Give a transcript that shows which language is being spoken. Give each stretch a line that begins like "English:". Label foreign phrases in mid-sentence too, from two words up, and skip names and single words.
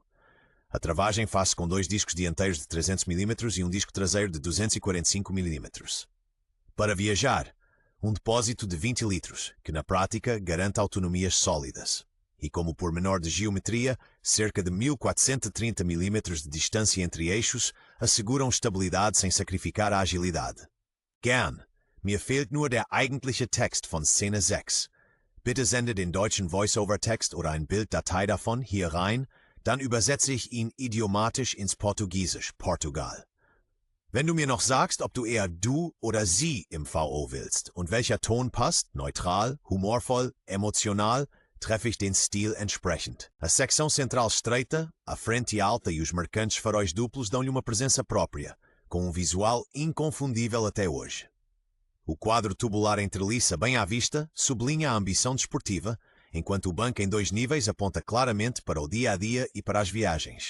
Portuguese: A travagem faz-se com 2 discos dianteiros de 300 mm e um disco traseiro de 245 mm. Para viajar, um depósito de 20 litros, que na prática garante autonomias sólidas. E como pormenor de geometria, cerca de 1430 mm de distância entre eixos asseguram estabilidade sem sacrificar a agilidade.
German: Gern, mir fehlt nur der eigentliche Text von Szene 6. Bitte sende den deutschen Voice-Over-Text oder ein Bilddatei davon hier rein, dann übersetze ich ihn idiomatisch ins Portugiesisch, Portugal. Wenn du mir noch sagst, ob du eher du oder sie im VO willst und welcher Ton passt, neutral, humorvoll, emotional, treffe ich den Stil entsprechend.
Portuguese: A secção central estreita, a frente alta e os marcantes faróis duplos dão-lhe uma presença própria, com um visual inconfundível até hoje. O quadro tubular em treliça bem à vista sublinha a ambição desportiva, enquanto o banco em 2 níveis aponta claramente para o dia-a-dia e para as viagens.